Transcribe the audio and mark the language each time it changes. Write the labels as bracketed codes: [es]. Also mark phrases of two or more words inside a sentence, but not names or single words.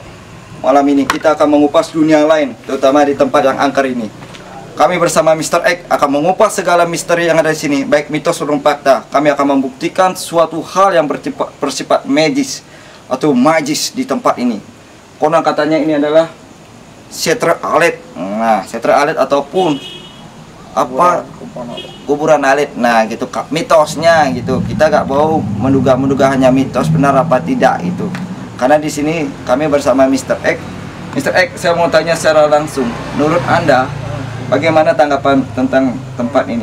[id] Malam ini kita akan mengupas dunia lain, terutama di tempat yang angker ini. Kami bersama Mr. X akan mengupas segala misteri yang ada di sini, baik mitos maupun fakta. Kami akan membuktikan suatu hal yang bersifat magis atau magis di tempat ini. Konon katanya ini adalah [ban] setre alit. [id] Nah, [ban] setre alit [id] ataupun apa kuburan alit. Nah, gitu mitosnya gitu. Kita gak mau menduga hanya mitos, benar apa tidak itu. Karena di sini kami bersama Mr. X. Mr. X, saya mau tanya secara langsung. Menurut Anda, bagaimana tanggapan tentang tempat ini?